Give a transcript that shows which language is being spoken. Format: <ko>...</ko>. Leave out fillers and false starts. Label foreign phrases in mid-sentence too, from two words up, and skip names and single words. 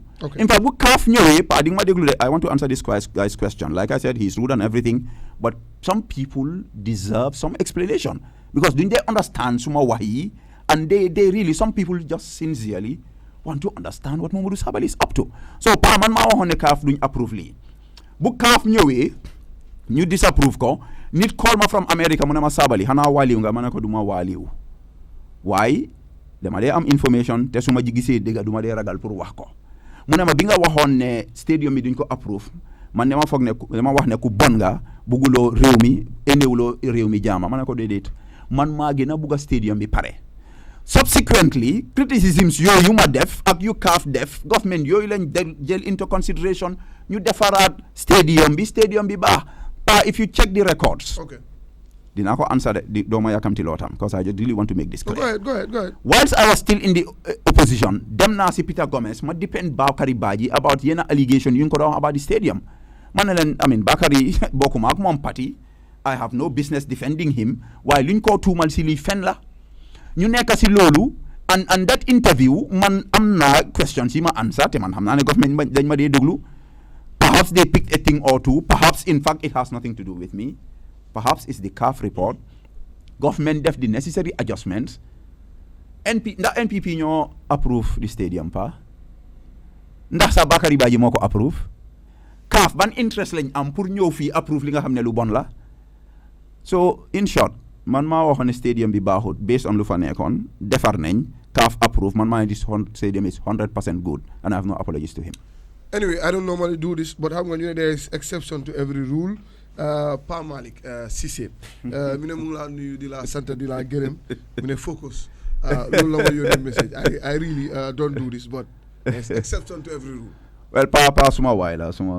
<en>In fact</en> <wo>bu CAF ñëwee pa di nga ma déglu de</wo> <en>I want to answer this guy's question like I said he's rude and everything but some people deserve some explanation because</en> <wo>duñ</wo> <en>they understand</en> <wo>suma wax yi</wo> <en>and they really some people just sincerely want to understand what Modou Sabally is up to</en> <wo>so pa man maa waxoon ne CAF duñ approve lii bu CAF ñëwee ñu disapprove ko nit call ma</wo> <en>from America</en> <wo>mu ne ma Sabally xanaa waaliw nga ma ne ko du ma waaliw waaye dama dee am information te su ma gisee dégg du ma dee ragal pour wax ko mu ne ma bi nga waxoon ne stadium bi duñ ko approve man dama foog ne dama wax ne ku bon nga bugguloo réew mi endewuloo réew mi jaama ma ne ko déedéet man maa gën a bugg a stadium bi pare</wo> <en>subsequently criticisms</en> <wo>yooyu ma def ak yu CAF def government yooyu lañ jël</wo> <en>into consideration</en> <wo>ñu defaraat stadium bi baax pa</wo> <en>if you check the records</en> <wo>dinaa ko answer de dooma yakamti lootam</wo> <en>because I just really want to make this clear. Go ahead. Whilst I was still in the opposition</en> <wo>dem naa si Peter Gomez ma</wo> <en>depend Bakary Badji about</en> <wo>yenn allegation yu ñu ko doon</wo> <en>about the stadium</en> <wo>ma ne leen</wo> <en>I mean</en> <wo>Bakary bokkuma ak moom parti</wo> <en>I have no business defending him</en> <wo>waaye lu ñu ko tuumal si lii fen la ñu nekk si loolu</wo> <en>and that interview</en> <wo>man am naa</wo> <en>questions</en> <wo>yi ma</wo> <en>answer</en> <wo>te man xam naa ne government dañ ma dee déglu</wo> <en>perhaps they picked a thing or two perhaps in fact it has nothing to do with me perhaps it's the CAF report government def the necessary adjustments</en> <wo>ndax NPP ñoo approve</wo> <en>the stadium</en> <wo>pa ndax sa Bakary Badji moo ko approve CAF ban interest lañ am pour ñëw fii approve li nga xam ne lu bon la</wo> <en>so in short</en> <wo>man maa waxoon ne stadium bi baaxut based on lu fa nekkoon defar nañ CAF approve man maa ne</wo> <en>this stadium is 100% good and I have no apologies to him. Anyway, I don't normally do this, but how you know there is exception to every rule.</en> <wo>Pa Malik Cissé. Mine mu la nuyu di la sant di la gërëm. Mine focus. Loolu la ma yónnee message.</wo> <en>I really don't do this, but there's exception to every rule. Well,</en> <wo>pa suma waay la, suma xarit la, and pa xam na ne because again pa.</wo>